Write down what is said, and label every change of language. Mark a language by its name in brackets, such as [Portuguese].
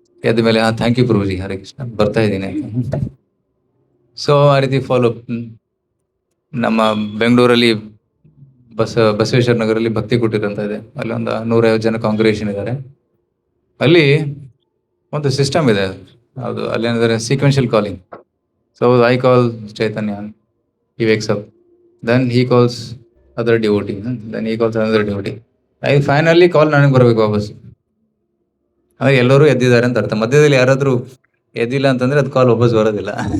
[Kannada] ಎದ್ದ ಮೇಲೆ thank you ಪ್ರಭುಜಿ, Hare Krishna, ಬರ್ತಾ ಇದ್ದೀನಿ. ಸೊ ಆ ರೀತಿ ಫಾಲೋ. ನಮ್ಮ ಬೆಂಗಳೂರಲ್ಲಿ ಬಸವೇಶ್ವರ ನಗರಲ್ಲಿ ಭಕ್ತಿ ಕುಟೀರ ಅಂತ ಇದೆ, ಅಲ್ಲಿ ಒಂದು 150 ಜನ ಕಾಂಗ್ರಿಗೇಷನ್ ಇದ್ದಾರೆ. ಅಲ್ಲಿ ಒಂದು ಸಿಸ್ಟಮ್ ಇದೆ, ಅದು ಅಲ್ಲೇನಿದ್ದಾರೆ sequential calling. [English] So I call Chaitanya, he wakes up, then he calls other devotee, then he calls another devotee. I finally call [Kannada] ನನಗೆ ಬರಬೇಕು ವಾಪಸ್. ಅದೇ ಎಲ್ಲರೂ ಎದ್ದಿದ್ದಾರೆ ಅಂತ ಅರ್ಥ. ಮಧ್ಯದಲ್ಲಿ ಯಾರಾದರೂ ಎದ್ದಿಲ್ಲ ಅಂತಂದ್ರೆ ಅದು ಕಾಲ್ ವಾಪಸ್ ಬರೋದಿಲ್ಲ.